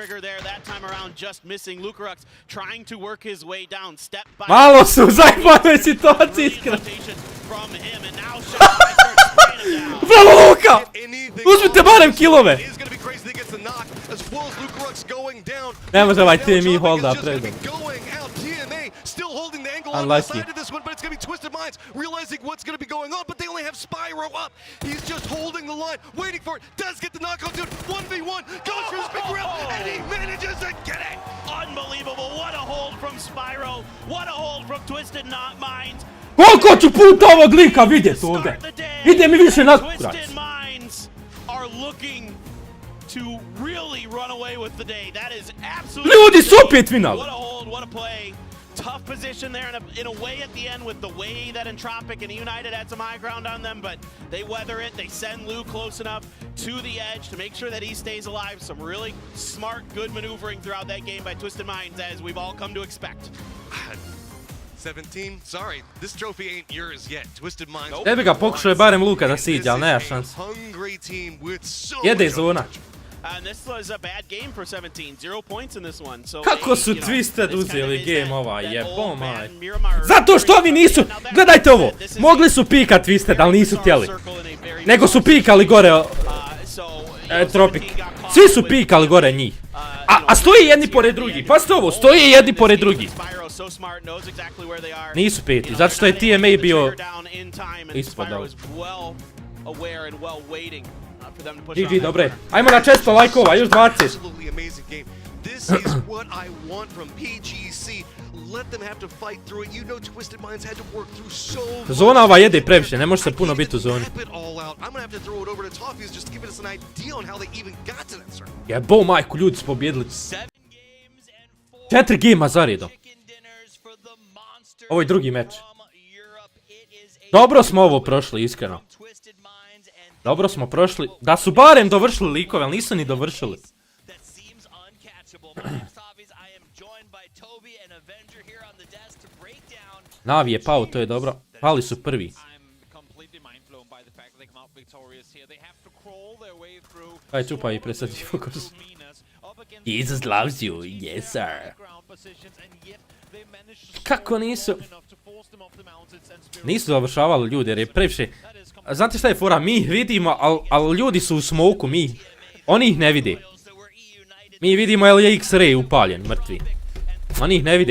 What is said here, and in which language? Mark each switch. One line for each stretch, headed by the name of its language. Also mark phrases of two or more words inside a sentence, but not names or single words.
Bosnian: Malo su zajebane situacije, iskreno. Bravo, Luka! Uzmite barem kilove! Ne može ovaj TMI holda predom.
English: Unlucky. But it's going to be Twisted Minds realizing what's going to be going on, but they only have Spyro up. He's just holding the line, waiting for it. Does get the knockout, dude. 1v1, goes for the big grill, and he manages to get it. Unbelievable. What a hold from Spyro. What a hold from Twisted Minds.
Bosnian: Koliko ću puta ovog lika vidjeti ovdje? Ide mi više na kurac.
English: Twisted Minds are looking to really run away with the day. That is absolutely...
Bosnian: Ljudi su opet finali.
English: What a hold, what a play. Tough position there in a way at the end with the way that Entropic and United had some high ground on them, but they weather it. They send Lou close enough to the edge to make sure that he stays alive. Some really smart, good maneuvering throughout that game by Twisted Minds, as we've all come to expect. 17, sorry, this trophy ain't yours yet. Twisted Minds.
Bosnian: Ebi ga, pokušao je barem Luka da siđe, ali nema šans. Jede zona.
English: And this was a bad game for 17. 0 points in this one. So
Bosnian: kako su Twisted uzeli game ovaj, jebo maj. Zato što ovi nisu, gledajte ovo, mogli su pikat Twisted, ali nisu htjeli. Nego su pikali gore, Tropik. Svi su pikali gore njih. A stoji jedni pored drugi, pazite ovo, stoji jedni pored drugi. Nisu peti, zato što je TMA bio ispod ovo. GG, dobre. Ajmo na 400 lajkova, još 20.
English: This is what I want from PGC. Let them have to fight through it. You know Twisted Minds had to work through so much.
Bosnian: Zona ova jede previše, ne može se puno biti u zoni.
English: I'm gonna have to throw it over to Toffees just to give us an idea on how they even got to that circle.
Bosnian: Jebo majku, ljudi su pobjedili. 4 gema zaredom. Ovo je drugi meč. Dobro smo ovo prošli, iskreno. Dobro smo prošli. Da su barem dovršili likove, ali nisu ni dovršili. Navi je pao, to je dobro. Pali su prvi. Aj, čupa i presadi fokus.
English: Jesus loves you, yes sir.
Bosnian: Kako nisu? Nisu završavali ljudi jer je previše. Znate šta je fora? Mi ih vidimo, ali ljudi su u smoku, oni ih ne vide. Mi vidimo jel je X-ray upaljen, mrtvi. Oni ih ne vide.